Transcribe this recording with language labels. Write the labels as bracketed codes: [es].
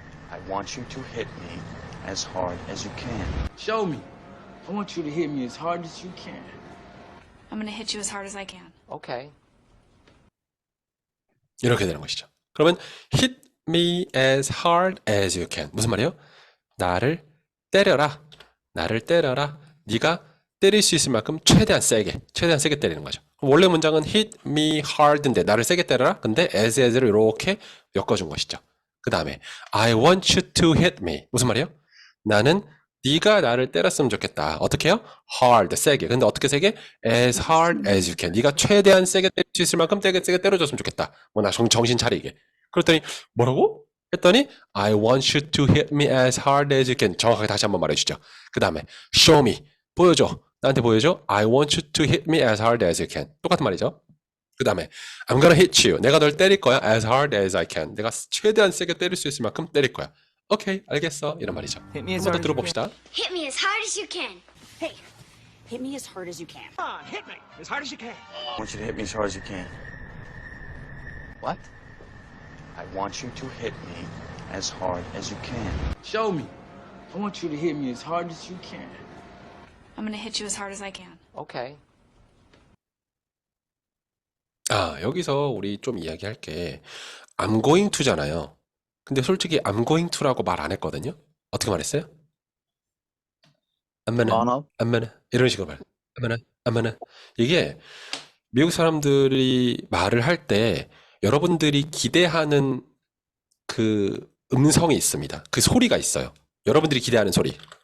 [en] I want you to hit me as hard as you can. Show me. I want you to hit me as hard as you can. I'm gonna hit you as hard as I can. Okay. [ko] 이렇게 되는 것이죠. 그러면 [en] hit me as hard as you can. [ko] 무슨 말이에요? 나를 때려라. 네가 때릴 수 있을 만큼 최대한 세게 때리는 거죠. 원래 문장은 [en] hit me hard [ko] 인데 나를 세게 때려라. 근데 as를 이렇게 엮어준 것이죠. 그 다음에 [en] I want you to hit me. [ko] 무슨 말이에요? 나는 네가 나를 때렸으면 좋겠다. 어떻게 해요? hard, 세게. 근데 어떻게 세게? [en] as hard as you can. [ko] 네가 최대한 세게 때릴 수 있을 만큼 세게 때려줬으면 좋겠다. 나 정신 차리게. 그랬더니 뭐라고? 했더니 [en] I want you to hit me as hard as you can. [ko] 정확하게 다시 한번 말해주죠. 그 다음에 [en] show me. [ko] 보여줘. 나한테 보여줘. [en] I want you to hit me as hard as you can. [ko] 똑같은 말이죠. 그 다음에 [en] I'm gonna hit you. [ko] 내가 널 때릴 거야. [en] as hard as I can. [ko] 내가 최대한 세게 때릴 수 있을 만큼 때릴 거야. 오케이, 알겠어. 이런 말이죠. [en] Hit me as [ko] 한번 더 [en] hard as you [ko] 들어봅시다. [en] Hit me as hard as you can. Hey, hit me as hard as you can. Come on, hit me as hard as you can. I want you to hit me as hard as you can. What? I want you to hit me as hard as you can. Show me. I want you to hit me as hard as you can. I'm gonna hit you as hard as I can. Okay. [ko] 여기서 우리 좀 이야기할 게 [en] I'm going to [ko] 잖아요. 근데 솔직히 [en] I'm going to [ko] 라고 말 안 했거든요. 어떻게 말했어요? [en] I'm gonna [ko] 이런 식으로 말. [en] I'm gonna. [ko] 이게 미국 사람들이 말을 할 때 여러분들이 기대하는 그 음성이 있습니다. 그 소리가 있어요. 여러분들이 기대하는 소리.